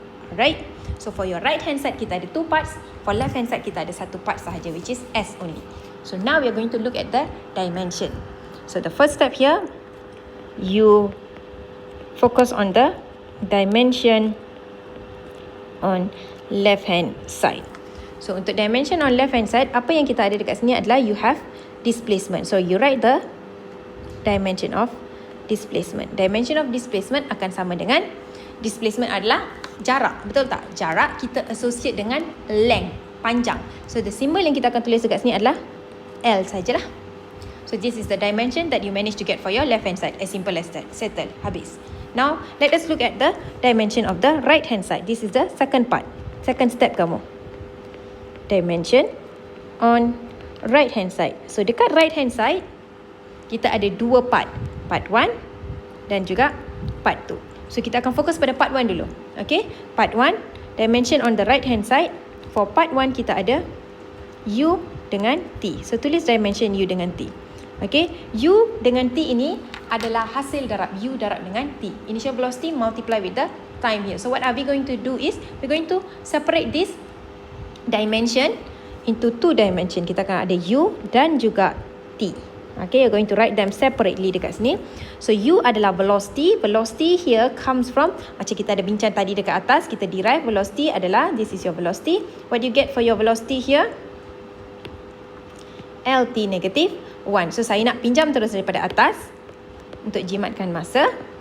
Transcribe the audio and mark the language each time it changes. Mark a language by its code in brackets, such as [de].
[en] Alright, so for your right hand side kita ada two parts, for left hand side [ms] kita ada satu part sahaja, [en] which is S only. So now we are going to look at the dimension. So the first step here, you focus on the dimension on left hand side. So untuk dimension on left hand side, [ms] apa yang kita ada dekat sini adalah [en] you have displacement. So you write the dimension of displacement. [ms] Dimension of displacement akan sama dengan displacement adalah jarak, betul tak? Jarak kita associate dengan length, panjang. [en] So the symbol [ms] yang kita akan tulis dekat sini adalah L sajalah. [en] So this is the dimension that you manage to get for your left hand side. As simple as that. Settle. Habis. Now let us look at the dimension of the right hand side. This is the second part. Second step kamu. Dimension on right hand side. [ms] So dekat right hand side kita ada dua part. Part 1 dan juga part 2. [en] So [ms] kita akan fokus pada part 1 dulu. [en] Okay, part 1, dimension on the right hand side. [ms] For part 1 kita ada U dengan T. So tulis dimension U dengan T. Okay, U dengan T ini adalah hasil darab U darab dengan T. [en] Initial velocity multiply with the time here. So what are we going to do is we're going to separate this dimension into 2 dimension. [ms] Kita akan ada U dan juga T. [en] Okay, you're going to write them separately [ms] dekat sini. [en] So U adalah velocity. Velocity here comes from, [ms] macam kita ada bincang tadi dekat atas, kita derive velocity adalah, [en] this is your velocity. What do you get for your velocity here? [ms] LT negative 1. So saya nak pinjam terus daripada atas untuk jimatkan masa.